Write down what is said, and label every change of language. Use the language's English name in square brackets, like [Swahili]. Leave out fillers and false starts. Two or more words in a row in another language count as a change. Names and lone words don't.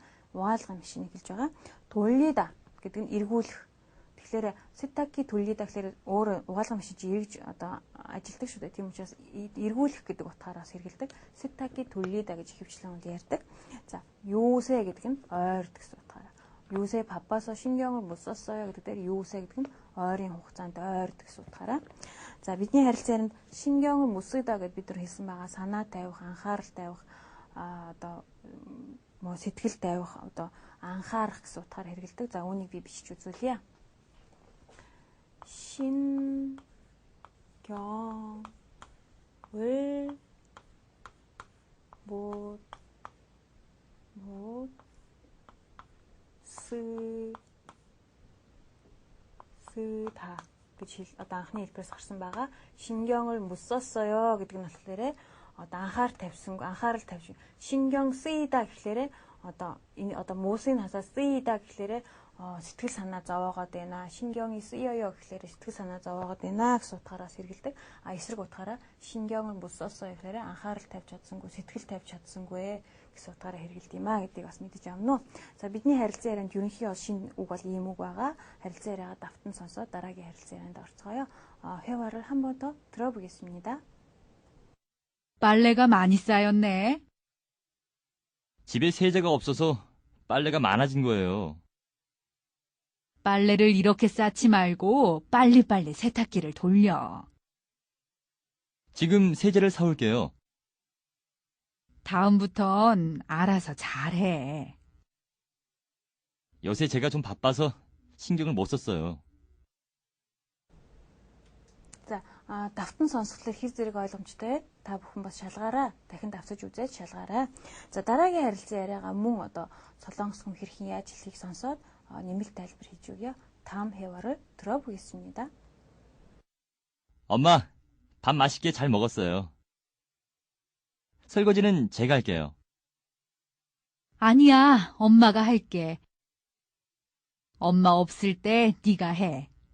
[Mongolian] Угаалгын машиныг хэлж байгаа. Төллида гэдэг нь эргүүлэх. Тэгэхээр [Korean] 세탁기 돌리다 [Mongolian] гэхээр өөр угаалгын машин чи эргэж одоо ажилдаг шүү дээ. Тийм учраас эргүүлэх гэдэг утгаараас хэрэгэлдэг. [Korean] 세탁기 돌리다 [Mongolian] гэж ихэвчлэн ярьдаг. За, юусэ гэдэг нь ойрд гэсэн утгаараа. [Korean] 요새 바빠서 신경을 못 썼어요 [Mongolian] гэдэг дээр юусэ гэдэг нь ойрын хугацаанд ойрд гэсэн утгаараа. За, бидний харилцаанд [Korean] 신경을 못 쓰다 [Mongolian] гэдээ бид нар хэлсэн байгаа. Санаа тавих, анхаарал тавих, одоо сэтгэл тавих, одоо анхаарах гэсэн утгаар хэрэгэлдэг. За, үүнийг би бичиж үзүүлье. [Korean] 신경을 못 쓰다 [Mongolian] гэж одоо анхны хэлбэрээс гарсан байгаа. [Korean] 신경을 못 썼어요 [Mongolian] гэдэг нь болохоор одоо анхаарал тавьсан. [Korean] 신경 쓰이다 [Mongolian] гэхлээрээ одоо энэ одоо мөсийн хасаа 쓰이다 гэхлээрээ сэтгэл санаа зовоогоод байна. [Korean] 신경이 쓰여요 [Mongolian] гэхлээр сэтгэл санаа зовоогоод байна гэсэн утгаараас хэрэгэлдэг. Эсрэг утгаараа [Korean] 신경을 못 썼어요 [Mongolian] гэхлээр анхаарал тавьж чадсангүй, сэтгэл тавьж чадсангүй гэсэн утгаараа хэрэгэлдэг юм а гэдгийг бас мэдэж авна уу. За, бидний харилцан ярианд ерөнхий шинэ үг бол ийм үг байгаа. Харилцан яриагаа давтан сонсоод дараагийн харилцан ярианд орцгоё. [Korean] 회화를 한 번 더 들어보겠습니다. 빨래가 많이 쌓였네. 집에 세제가 없어서 빨래가 많아진 거예요. 빨래를 이렇게 쌓지 말고 빨리빨리 세탁기를 돌려. 지금 세제를 사올게요. 다음부턴 알아서 잘해. 요새 제가 좀 바빠서 신경을 못 썼어요. [Mongolian] За, давтан сонсголоор хэр зэрэг ойлгомжтой. Та бүхэн бас шалгаараа, дахин давтаж үзээд шалгаараа. За, дараагийн харилцан яриагаа мөн одоо Солонгос хүн хэрхэн яаж хэлхийг сонсоод нэмэлт тайлбар хийж өгье. [Korean] 다음 회화를 들어보겠습니다. 엄마, 밥 맛있게 잘 먹었어요. 설거지는 제가 할게요. 아니야, 엄마가 할게. 엄마 없을 때 네가 해.